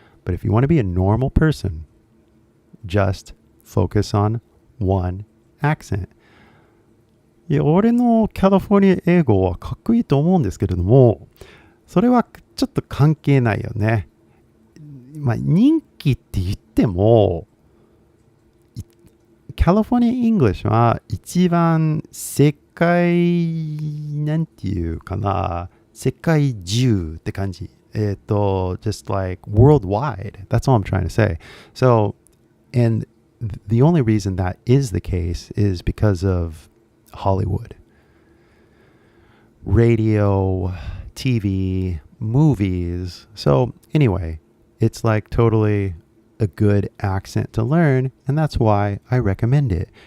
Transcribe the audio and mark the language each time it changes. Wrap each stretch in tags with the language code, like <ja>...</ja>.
<en>But if you want to be a normal person, just focus on one accent.</en> <ja>いや、俺のカリフォルニア英語はかっこいいと思うんですけれども、それはちょっと関係ないよね。まあ、人気って言っても、カリフォルニア・イングリッシュは一番世界、なんていうかな、世界中って感じ。</ja> <en>just like worldwide. That's all I'm trying to say. So, and the only reason that is the case is because of Hollywood. Radio, TV, movies. So anyway, it's like totally a good accent to learn, and that's why I recommend it.</en>